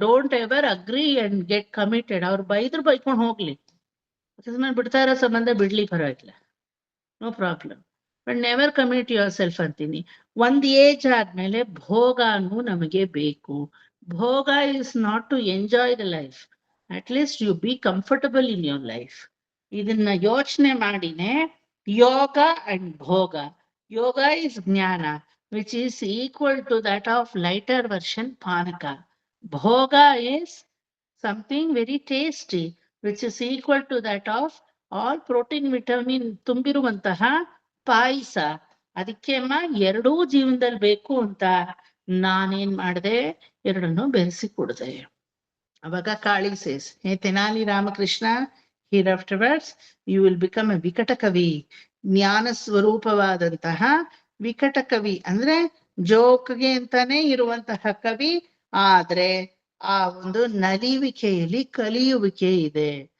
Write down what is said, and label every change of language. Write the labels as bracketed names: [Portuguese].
[English] Don't ever agree and get committed. [Kannada] ಅವ್ರು ಬೈಕೊಂಡು ಹೋಗ್ಲಿ, ಬಿಡ್ತಾ ಇರೋ ಸಂಬಂಧ ಬಿಡ್ಲಿ, ಪರವಾಗಿಲ್ಲ, [English] No problem. But never commit yourself [Kannada] ಅಂತೀನಿ. ಒಂದ್ ಏಜ್ ಆದ್ಮೇಲೆ ಭೋಗನೂ ನಮಗೆ ಬೇಕು. [English] Bhoga is not to enjoy the life, at least you be comfortable in your life. [Kannada] ಇದನ್ನ ಯೋಚನೆ ಮಾಡಿನೇ ಯೋಗ ಅಂಡ್ ಭೋಗ. [English] Yoga is jnana, which is equal to that of lighter version panaka. Bhoga is something very tasty, which is equal to that of all protein vitamin [Kannada] ತುಂಬಿರುವಂತಹ ಪಾಯಸ. ಅದಕ್ಕೆ ಅಮ್ಮ ಎರಡೂ ಜೀವನದಲ್ಲಿ ಬೇಕು ಅಂತ ನಾನೇನ್ ಮಾಡಿದೆ, ಎರಡನ್ನು ಬೆರೆಸಿ ಕೊಡದೆ. ಅವಾಗ [English] Kali says, hey Tenali Ramakrishna, here afterwards you will become a vikata kavi. [Kannada] ಜ್ಞಾನ ಸ್ವರೂಪವಾದಂತಹ ವಿಕಟ ಕವಿ ಅಂದ್ರೆ ಜೋಕ್ಗೆ ಅಂತಾನೆ ಇರುವಂತಹ ಕವಿ, ಆದ್ರೆ ಆ ಒಂದು ನಲಿವಿಕೆಯಲ್ಲಿ ಕಲಿಯುವಿಕೆ ಇದೆ.